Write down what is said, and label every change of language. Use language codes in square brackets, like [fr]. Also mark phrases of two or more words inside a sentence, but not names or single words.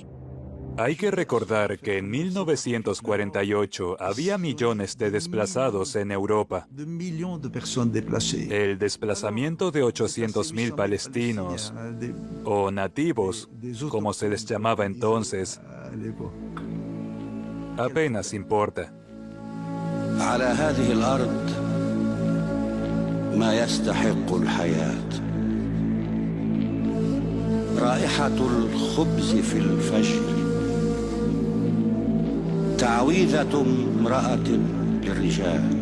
[es] Hay que recordar que en 1948 había millones de desplazados en Europa. El desplazamiento de 800.000 palestinos, o nativos, como se les llamaba entonces, apenas importa. [ar] ما يستحق الحياة رائحة الخبز في الفجر تعويذة امرأة للرجال